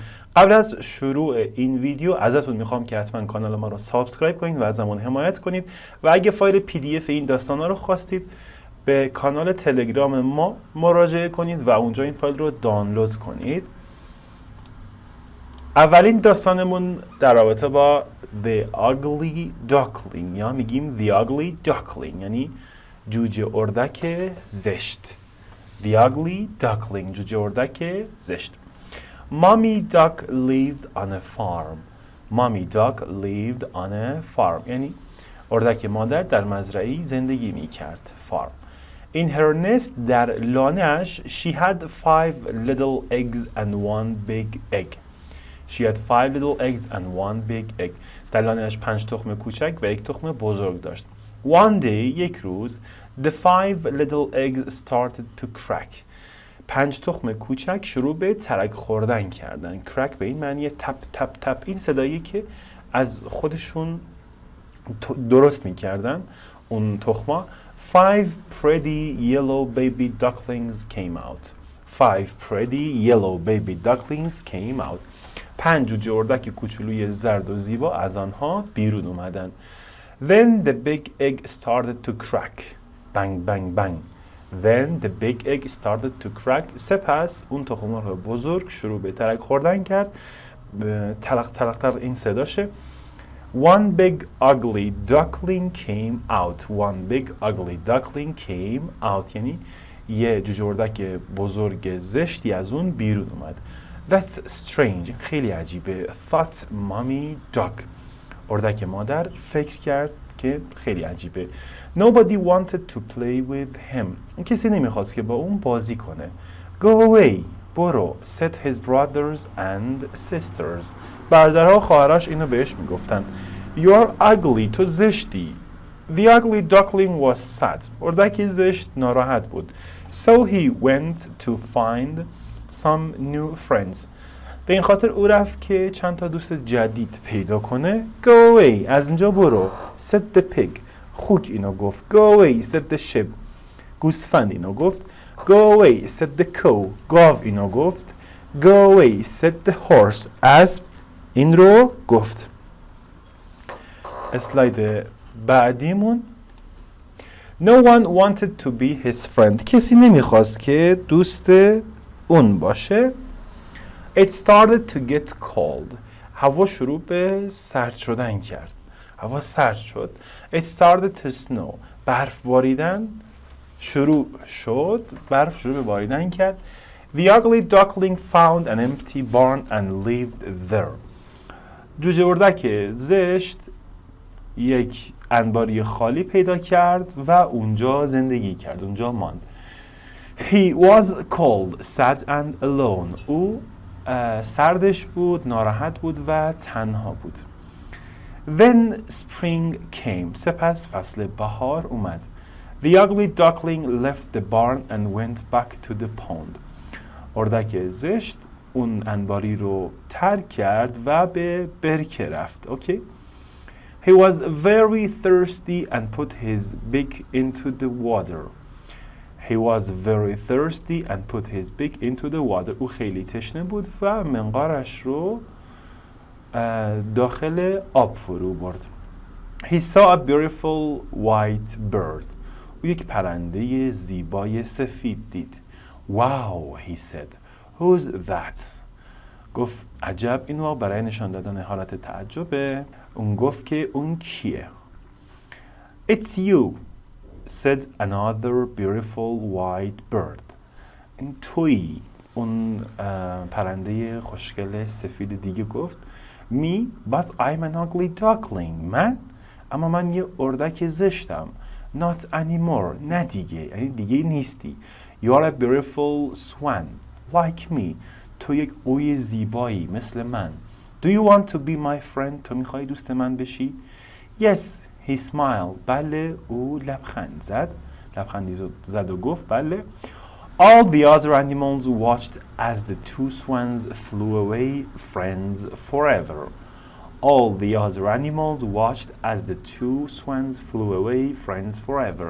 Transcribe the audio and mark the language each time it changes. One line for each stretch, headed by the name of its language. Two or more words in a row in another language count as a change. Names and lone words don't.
Persian: قبل از شروع این ویدیو ازتون میخوام که حتما کانال ما رو سابسکرایب کنید و ازمون حمایت کنید و اگه فایل PDF این داستانا رو خواستید به کانال تلگرام ما مراجعه کنید و اونجا این فایل رو دانلود کنید. اولین داستانمون در رابطه با
English: The Ugly Duckling
Persian: یا میگیم
English: The Ugly Duckling
Persian: یعنی جوجه اردک زشت.
English: The Ugly Duckling
Persian: جوجه اردک زشت.
English: Mommy duck lived on a farm. Mommy duck lived on a farm
Persian: یعنی اردک مادر در مزرعه‌ای زندگی میکرد.
English: Farm. In her nest
Persian: در لانه‌اش
English: she had 5 little eggs and 1 big egg. She had 5 little eggs and 1 big egg.
Persian: در لانه‌اش 5 تخم کوچک و 1 تخم بزرگ داشت.
English: One day
Persian: یک روز
English: the 5 little eggs started to crack.
Persian: 5 تخم کوچک شروع به ترک خوردن کردن. crack به این معنی تپ تپ تپ، این صدایی که از خودشون درست میکردن اون تخما.
English: 5 pretty yellow baby ducklings came out. 5 pretty yellow baby ducklings came out.
Persian: 5 جوجه اردک کوچولوی زرد و زیبا از آنها بیرون اومدن.
English: Then the big egg started to crack. Bang bang bang. Then the big egg started to crack.
Persian: سپس اون تخم مرغ بزرگ شروع به ترک خوردن کرد. تلق تلق تلق این صداشه.
English: One big ugly duckling came out. One big ugly duckling came out
Persian: یعنی یه جوجه اردک بزرگ زشتی از اون بیرون اومد.
English: That's strange.
Persian: خیلی عجیبه.
English: Thought mommy duck.
Persian: اردک مادر فکر کرد که خیلی عجیبه.
English: Nobody wanted to play with him.
Persian: کسی نمیخواست که با اون بازی کنه.
English: Go away. برو. Said his brothers and sisters.
Persian: برادرها و خواهرش اینو بهش میگفتن.
English: You are ugly.
Persian: تو زشتی.
English: The ugly duckling was sad.
Persian: اردک زشت ناراحت بود.
English: So he went to find some new friends.
Persian: به این خاطر او رفت که چند تا دوست جدید پیدا کنه.
English: Go away.
Persian: از اینجا برو.
English: Said the pig.
Persian: خوک اینو گفت.
English: Go away. Said the sheep.
Persian: گوسفند اینو گفت.
English: Go away. Said the cow.
Persian: گاو اینو گفت.
English: Go away. Said the horse.
Persian: اسب این رو گفت. اسلاید بعدیمون.
English: No one wanted to be his friend.
Persian: کسی نمیخواست که دوست اون باشه.
English: It started to get cold.
Persian: هوا شروع به سرد شدن کرد. هوا سرد شد.
English: It started to snow.
Persian: برف باریدن شروع شد. برف شروع به باریدن کرد.
English: The ugly duckling found an empty barn and lived there.
Persian: جوجه اردک زشت یک انباری خالی پیدا کرد و اونجا زندگی کرد. اونجا ماند.
English: He was cold, sad and alone.
Persian: او سردش بود، ناراحت بود و تنها بود.
English: Then spring came.
Persian: سپس فصل بهار اومد.
English: The ugly duckling left the barn and went back to the pond.
Persian: اردک زشت اون انباری رو ترک کرد و به برکه رفت. اوکی.
English: He was very thirsty and put his beak into the water. He was very thirsty and put his beak into the water.
Persian: او خیلی تشنه بود و منقارش رو داخل آب فرو برد.
English: He saw a beautiful white bird.
Persian: او یک پرنده زیبای سفید دید.
English: Wow, he said. Who's that?
Persian: گفت عجب، اینو برای نشان دادن حالت تعجبه اون گفت که اون کیه.
English: It's you, said another beautiful white bird.
Persian: این تویی. اون پرنده خوشگل سفید دیگه گفت
English: Me, but I'm an ugly duckling.
Persian: من؟ اما من یه اردک زشتم. Not anymore. نه دیگه. یعنی دیگه نیستی.
English: You are a beautiful swan, like me.
Persian: تو یک قوی زیبایی مثل من.
English: Do you want to be my friend?
Persian: تو میخوای دوست من بشی؟
English: Yes, he smiled.
Persian: بله، او لبخند زد. لبخندی زد و گفت بله.
English: All the other animals watched as the two swans flew away, friends forever. All the other animals watched as the two swans flew away, friends forever.